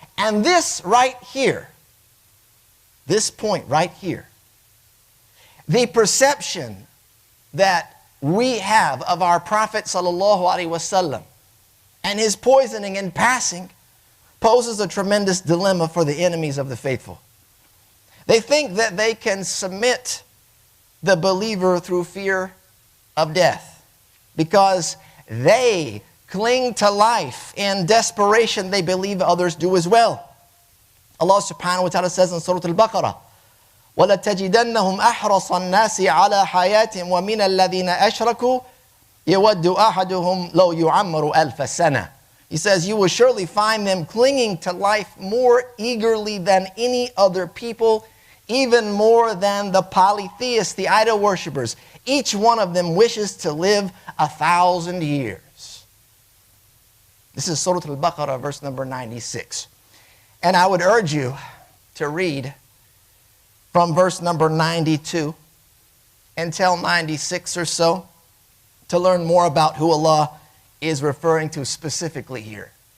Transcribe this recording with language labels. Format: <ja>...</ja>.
<en>And this right here, this point right here, the perception that we have of our Prophet ﷺ and his poisoning in passing poses a tremendous dilemma for the enemies of the faithful. They think that they can submit the believer through fear of death because they cling to life in desperation. They believe others do as well. Allah subhanahu wa ta'ala says in Surah Al-Baqarah,</en> <ar>وَلَتَجِدَنَّهُمْ أَحْرَصَ النَّاسِ عَلَى حَيَاتٍ وَمِنَ الَّذِينَ أَشْرَكُوا يَوَدُّ أَحَدُهُمْ لَوْ يُعَمَّرُ أَلْفَ سَنَةٍ.</ar> <en>He says, you will surely find them clinging to life more eagerly than any other people, even more than the polytheists, the idol worshippers. Each one of them wishes to live 1,000 years. This is Surah Al-Baqarah, verse number 96. And I would urge you to read from verse number 92 until 96 or so to learn more about who Allah is referring to specifically here.</en>